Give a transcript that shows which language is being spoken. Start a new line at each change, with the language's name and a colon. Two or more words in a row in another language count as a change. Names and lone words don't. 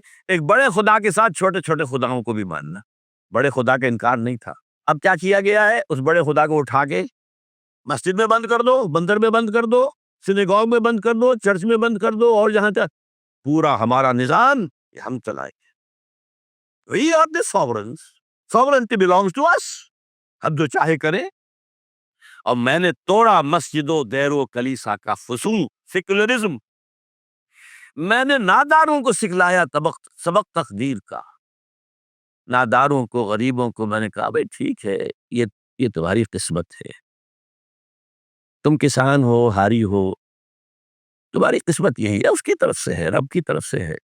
Urdu: ایک بڑے خدا کے ساتھ چھوٹے چھوٹے خداؤں کو بھی ماننا، بڑے خدا کا انکار نہیں تھا۔ اب کیا کیا گیا ہے؟ اس بڑے خدا کو اٹھا کے مسجد میں بند کر دو، بندر میں بند کر دو، سنیگوگ میں بند کر دو، چرچ میں بند کر دو، اور جہاں تک پورا ہمارا نظام یہ ہم چلائیں گے.
English: We are the sovereigns. Sovereignty belongs to us.
Urdu: ہم جو چاہے کریں. اور میں نے توڑا مسجد و دیر و کلیسا کا فسوق، سیکولرزم. میں نے ناداروں کو سکھلایا سبق تقدیر کا. ناداروں کو، غریبوں کو میں نے کہا بھائی ٹھیک ہے، یہ تمہاری قسمت ہے. تم کسان ہو، ہاری ہو، تمہاری قسمت یہی ہے، اس کی طرف سے ہے، رب کی طرف سے ہے.